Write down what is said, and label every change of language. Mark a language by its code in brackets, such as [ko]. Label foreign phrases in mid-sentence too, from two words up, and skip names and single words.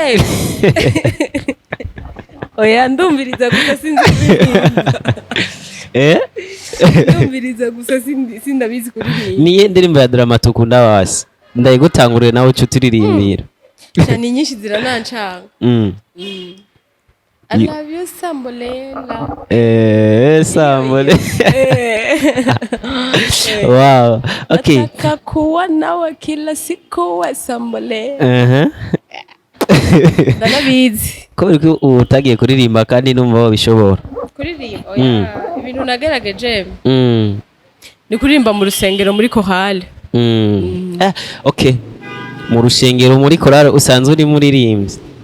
[rn] oya ndumviriza gusa sinzi ndumviriza gusa sindabizi kuririmba niye ndirimbo ya Dramati ukunda wasi ndayigutangurire nawe uca uturirimbira cyane nyinshi ziranancanga [en] I love you [rn] Sambolela [en] Sambolela wow okay [sw] nataka kuwa nawe kila siku wa Sambolela ndanabizi [rn] ko utagiye kuririmba kandi numva wabishobora kuririmba ibintu nagerageje ni kuririmba mu rusengero muri chorale okay mu rusengero muri chorale usanzwe uri muririmbyi